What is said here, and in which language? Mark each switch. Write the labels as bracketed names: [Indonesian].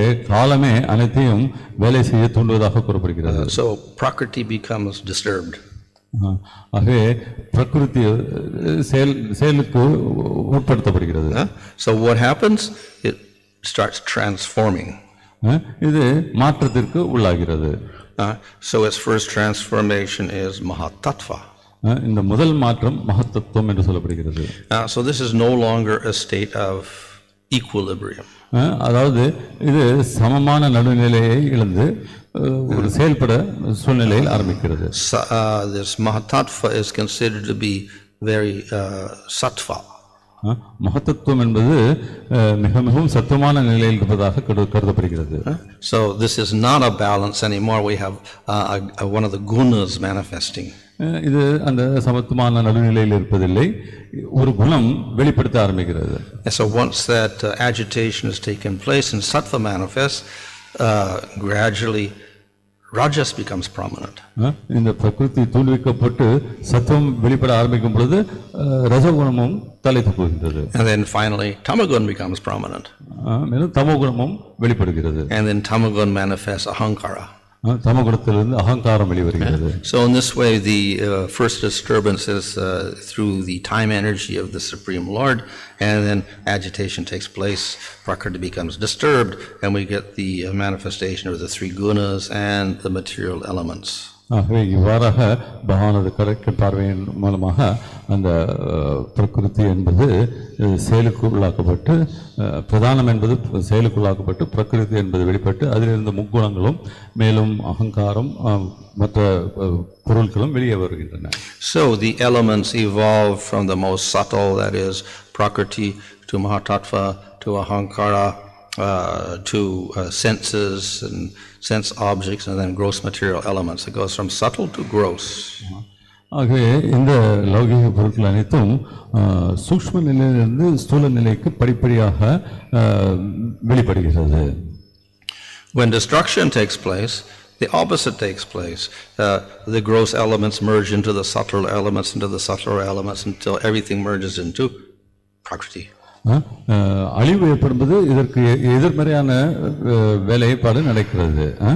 [Tamil] காலமே அனைத்தையும் வேலை செய்ய தூண்டுவதாக கூறப்படுகிறது. [English] So prakriti becomes disturbed. [Tamil] ஆகவே பிரகிருதி செயலுக்கு உட்படுத்தப்படுகிறது. [English] So what happens? It starts transforming. [Tamil] இது மாற்றத்திற்கு உள்ளாகிறது. [English] So its first transformation is mahatattva. [Tamil] இந்த முதல் மாற்றம் மகத்தத்துவம் என்று சொல்லப்படுகிறது. [English] So this is no longer a state of equilibrium. [Tamil] அதாவது இது சமமான நடுநிலையை இழந்து ஒரு செயல்பட சூழ்நிலையில் ஆரம்பிக்கிறது. [English] This mahatattva is considered to be very sattva. [Tamil] மகத்தத்துவம் என்பது மிக மிகவும் சத்துவமான நிலையில் இருப்பதாக கருதப்படுகிறது. [English] So this is not a balance anymore. We have one of the gunas manifesting. [Tamil] இது அந்த சமத்துவமான நடுநிலையில் இருப்பதில்லை, ஒரு குணம் வெளிப்படுத்த ஆரம்பிக்கிறது. [English] So once that agitation has taken place and sattva manifests, gradually rajas becomes prominent. [Tamil] இந்த பிரகிருதி தூண்டுவிக்கப்பட்டு சத்துவம் வெளிப்பட ஆரம்பிக்கும் பொழுது ரஜகுணமும் தலை தூக்குகின்றது. [English] And then finally tamagun becomes prominent. [Tamil] மேலும் தமோகுணமும் வெளிப்படுகிறது. [English] And then tamagun manifests ahankara. [Tamil] தமோகுணத்திலிருந்து அகங்காரம் வெளிவருகிறது. [English] So in this way the first disturbance is through the time energy of the Supreme Lord, and then agitation takes place, prakriti becomes disturbed, and we get the manifestation of the three gunas and the material elements. [Tamil] ஆகவே இவ்வாறாக பகவானது correct பார்வையின் மூலமாக அந்த பிரகிருதி என்பது செயலுக்கு உள்ளாக்கப்பட்டு, பிரதானம் என்பது செயலுக்குள்ளாக்கப்பட்டு, பிரகிருதி என்பது வெளிப்பட்டு, அதிலிருந்து முக்குணங்களும் மேலும் அகங்காரம் மற்ற பொருட்களும் வெளியே வருகின்றன. [English] So the elements evolve from the most subtle, that is prakriti, to mahatattva, to ahankara, to senses and sense objects, and then gross material elements. It goes from subtle to gross. [Tamil] ஆகவே இந்த லௌகிக பொருட்கள் அனைத்தும் சூக்ஷ்ம நிலையிலிருந்து ஸ்தூல நிலைக்கு படிப்படியாக வெளிப்படுகிறது. [English] When destruction takes place, the opposite takes place. The gross elements merge into the subtle elements, into the subtler elements, until everything merges into prakriti. [Tamil] அழிவு ஏற்படும்போது இதற்கு எதிர்மறையான வேலைப்பாடு நடக்கிறது.